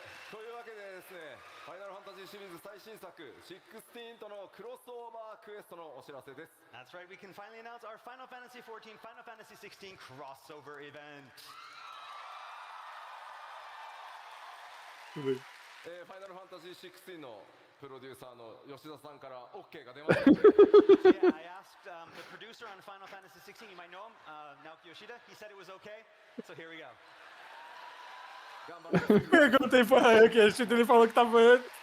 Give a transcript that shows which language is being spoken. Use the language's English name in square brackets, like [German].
[Japanese] というわけでですね、ファイナルファンタジーシリーズ最新作16とのクロスオーバークエストのお知らせです。 [English] That's right, we can finally announce our Final Fantasy XIV, Final Fantasy XVI crossover event. ファイナルファンタジー16のプロデューサーの吉田さんから OK が出ましたので Yeah, I asked the producer on Final Fantasy XVI, you might know him, Naoki Yoshida. He said it was okay, so here we go. [Portuguese] Perguntei pra ele que ele falou que tava.